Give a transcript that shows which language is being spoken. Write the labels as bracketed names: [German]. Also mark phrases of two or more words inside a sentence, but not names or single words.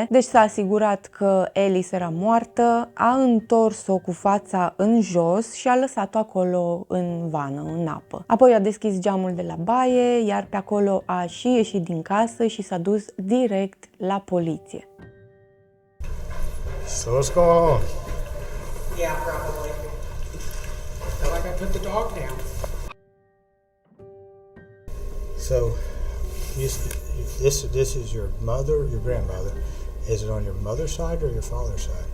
[Romanian] Deci s-a asigurat că Alice era moartă, a întors-o cu fața în jos și a lăsat-o acolo în vană, în apă. Apoi a deschis geamul de la baie, iar pe acolo a și ieșit din casă și s-a dus direct la poliție. [English] So what's going on? Yeah, probably. Feel like I put the dog down. So, this is your mother, your grandmother. Is it on your mother's side or your father's side?